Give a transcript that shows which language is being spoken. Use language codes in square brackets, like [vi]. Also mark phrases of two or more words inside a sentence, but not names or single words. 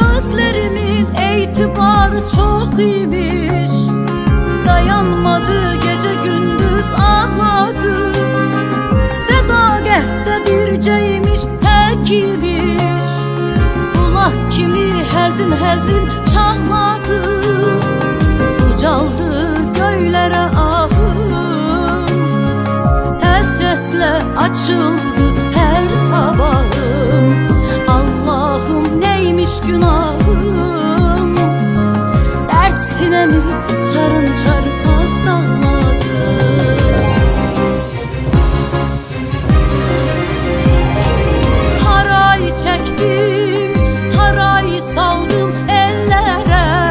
[tr] Gözlerimin etibarı çok iyiymiş. Dayanmadı gece gündüz ağladı. [az] Sədaqətdə bircəymiş, təkiymiş. Bulaq kimi həzin həzin çağladı. Ucaldı göylərə ahım. Həsrətlə açıldı hər sabahım. Allahım neymiş günahım. [tr] Dert sinemi çarın çarpaz dağladı. Haray çektim, haray saldım ellere.